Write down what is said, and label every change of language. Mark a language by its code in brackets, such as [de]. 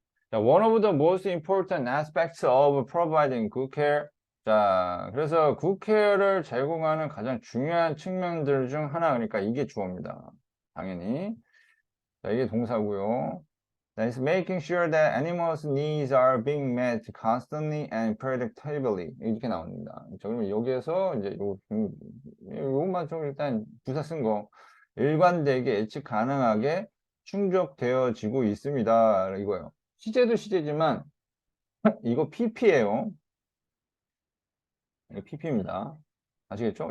[ko] 자, [en] one of the most important aspects of providing good care. [ko] 자, 그래서 good care를 제공하는 가장 중요한 측면들 중 하나, 그러니까 이게 주어입니다. 당연히. 자, 이게 동사고요. [en] That is making sure that animals' needs are being met constantly and predictably. [ko] 이렇게 나옵니다. 자, 그러면 여기에서 이제 요것만 좀 일단 부사 쓴 거. 일관되게 예측 가능하게 충족되어지고 있습니다. 이거요. 시제도 시제지만 이거 PP예요. 이거 PP입니다. 아시겠죠?